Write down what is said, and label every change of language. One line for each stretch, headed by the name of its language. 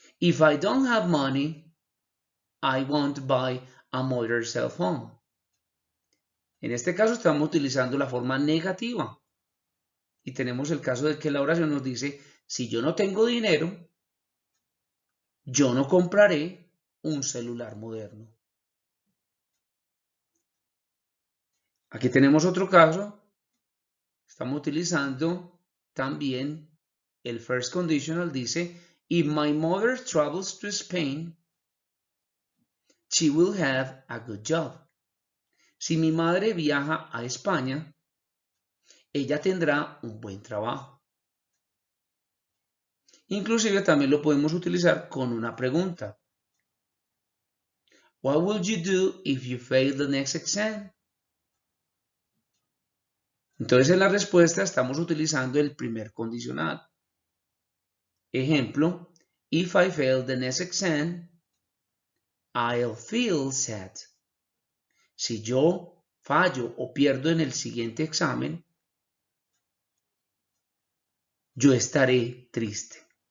English: If I don't have money, I won't buy a modern cell phone.
Spanish: En este caso estamos utilizando la forma negativa. Y tenemos el caso de que la oración nos dice, si yo no tengo dinero, yo no compraré un celular moderno. Aquí tenemos otro caso. Estamos utilizando también el first conditional.
English: Dice, if my mother travels to Spain, she will have a good job.
Spanish: Si mi madre viaja a España, ella tendrá un buen trabajo. Inclusive también lo podemos utilizar con una pregunta.
English: What will you do if you fail the next exam?
Spanish: Entonces en la respuesta estamos utilizando el primer condicional.
English: Ejemplo, if I fail the next exam, I'll feel sad.
Spanish: Si yo fallo o pierdo en el siguiente examen, yo estaré triste.